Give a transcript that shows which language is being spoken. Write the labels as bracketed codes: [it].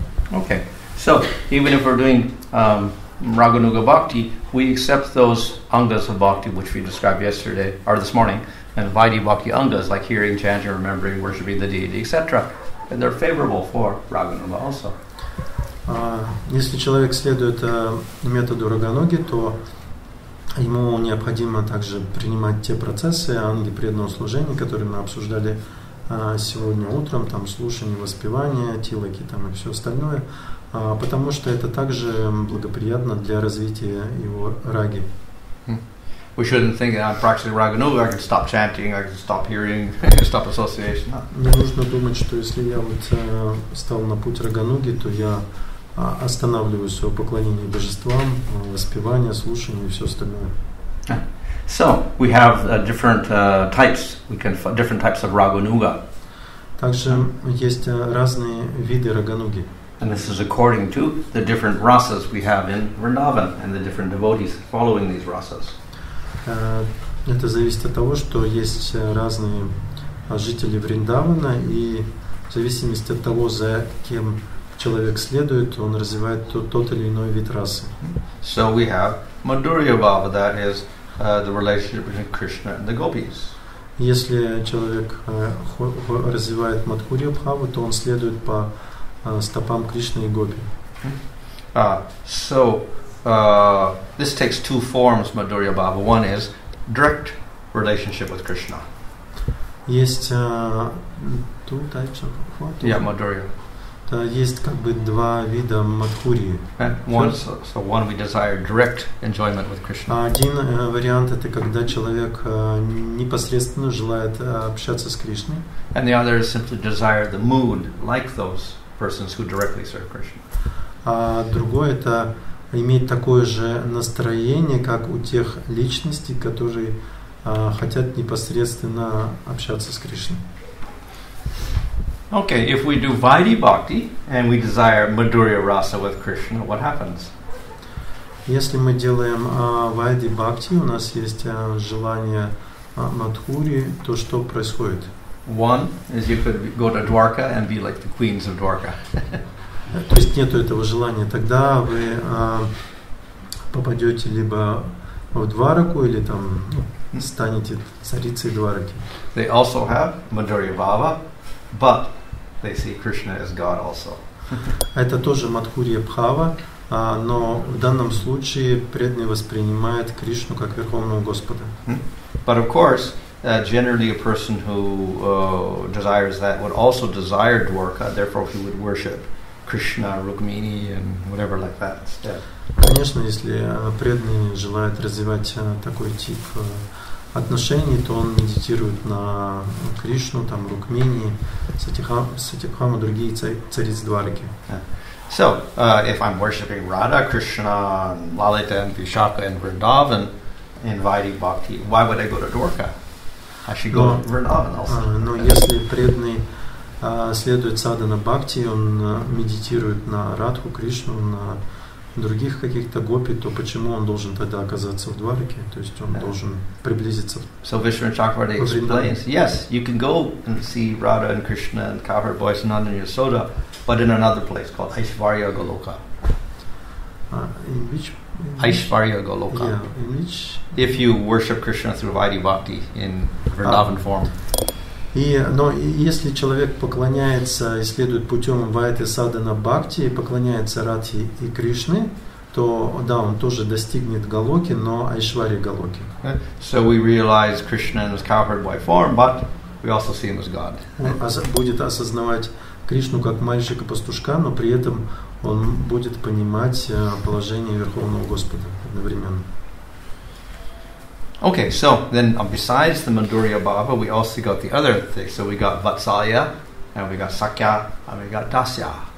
[en] Okay, so even if we're doing Raganuga Bhakti, we accept those angas of Bhakti which we described yesterday or this morning, and Vaidhi Bhakti angas like hearing, chanting, remembering, worshipping the deity, etc. And they're favorable for Raganuga also. [ru] Если человек следует методу Рагануги, то ему необходимо также принимать те процессы анги преданного служения, которые мы обсуждали сегодня утром, там слушание, воспевание, тилаки там и все остальное, потому что это также благоприятно для развития его раги. [en] We shouldn't think that I'm practicing Raganuga, I can stop chanting, I can stop hearing, stop association. [ru] Не нужно думать, что если я вот стал на путь Рагануги, то я останавливаю свое поклонение божествам, воспевание, слушание и все остальное. [en] So we have different types. Different types of Raganuga. [ru] Также есть разные виды Рагануги. [en] And this is according to the different rasas we have in Vrindavan and the different devotees following these rasas. [ru] Это зависит от того, что есть разные жители Вриндавана, и в зависимости от того, за кем человек следует, он развивает тот или иной вид расы. [en] So we have Madhurya Bhava, that is the relationship between Krishna and the gopis. [ru] Если человек развивает Мадхурья Бхаву, то он следует по стопам Кришны и Гопи. [en] So this takes two forms, Madhurya Bhava. One is direct relationship with Krishna. [ru] Есть [en] two types of what? Yeah, Madhurya. [ru] Есть как бы два вида Мадхурии. [en] One we desire direct enjoyment with Krishna. [ru] Один вариант это когда человек непосредственно желает общаться с Кришной. [en] And the other is simply desire the mood like those persons who directly serve Krishna. [ru] А другой это иметь такое же настроение, как у тех личностей, которые хотят непосредственно общаться с Кришной. [en] Okay, if we do Vaidhi Bhakti and we desire Madhurya Rasa with Krishna, what happens? [ru] Если мы делаем Вайди Бхакти, у нас есть желание Мадхури, то что происходит? [en] One is you could go to Dwarka and be like the queens of Dwarka. [ru] То есть нету этого желания, тогда вы попадете либо в Двараку или там станете царицей Двараки. [en] They also have Madhurya Bhava, but they see Krishna as God also. [ru] Это тоже Мадхурья Бхава, но в данном случае преданный воспринимает Кришну как Верховного Господа. [en] But of course, generally a person who desires that would also desire Dwarka, therefore he would worship Krishna, Rukmini and whatever like that instead. [ru] Конечно, если преданный желает развивать такой тип отношений, то он медитирует на Кришну, там Рукмини, Сатипхаму, другие цариц Двараки. [en] So, if I'm worshipping Radha, Krishna, and Lalita, and Vishaka, and Vrindavan in Vaidhi Bhakti, why would I go to Dwarka? I should go to Vrindavan also. [ru] Но если преданный следует садхана Бхакти, он медитирует на Радху, Кришну, на других каких-то гопи, то почему он должен тогда оказаться в Двараке? То есть он должен приблизиться. [en] So Vishnu Chakravarti explains, yes, you can go and see Radha and Krishna and cowherd boys and Nanda and Yasoda, but in another place called Aishvarya Goloka. In which? Aishvarya Goloka. Yeah, in which? If you worship Krishna through Vaidhi Bhakti in Vrindavan form. [ru] Но если человек поклоняется и следует путем Вайты Садана Бхакти, поклоняется Радхи и Кришне, то да, он тоже достигнет Галоки, но Айшварья Галоки. [en] So we realize Krishna in his cowherd boy form, but we also see him as God. [ru] Он будет осознавать Кришну как мальчика-пастушка, но при этом он будет понимать положение Верховного Господа одновременно. [en] Okay, so then besides the Madhurya Bhava, we also got the other things. So we got Vatsalya, and we got Sakya, and we got Dasya.